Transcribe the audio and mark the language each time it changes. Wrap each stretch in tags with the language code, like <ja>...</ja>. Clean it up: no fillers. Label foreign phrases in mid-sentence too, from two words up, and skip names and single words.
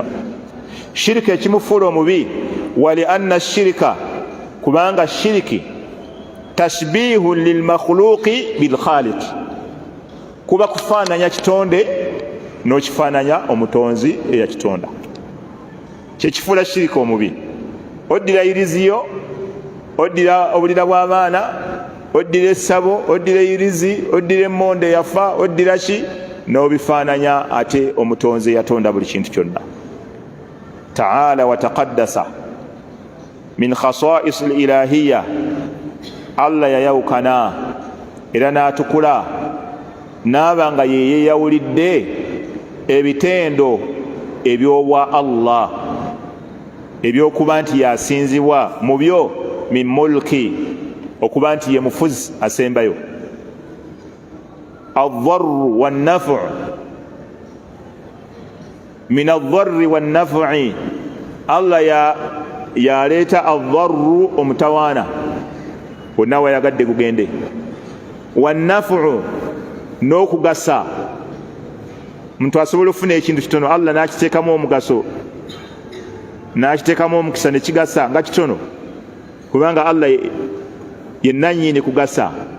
<lg>Shiriki ekimufuula omubi,</lg> <ar>ولأن الشرك,</ar> <lg>kubanga shiriki</lg> <ar>تشبيه للمخلوق بالخالق,</ar> <lg>kuba kufaananya kitonde n'okifaananya omutonzi eyakitonda. Kyekifuula shiriki omubi. Oddira iriziyo, oddira obulira bw'abaana, oddira essabo, oddira irizi, oddira emmonde yafa, oddira ki, n'obifaananya ate omutonzi yatonda buli kintu kyonna.</lg> <ar>تعالى وتقدس من خصائص الإلهية,</ar> <lg>Allah yayawukana era n'atukula n'aba nga ye yeeyawulidde ebitendo ebyobwa Allah ebyokuba nti yasinzibwa mu byo</lg> <ar>من ملكه,</ar> <lg>okuba nti ye mufuzi asembayo.</lg> <ar>الضر والنفع من الضر والنفع,</ar> <lg>Allah yaleeta ad-darru omutawaana wonna wayagadde gugende, wan-naf'u n'okugasa, muntu asobola okufuna ekintu kitono Allah n'akiteekamu omugaso n'akiteekamu omukisa ne kigasa nga kitono, kubanga Allah ye nannyini kugasa.</lg>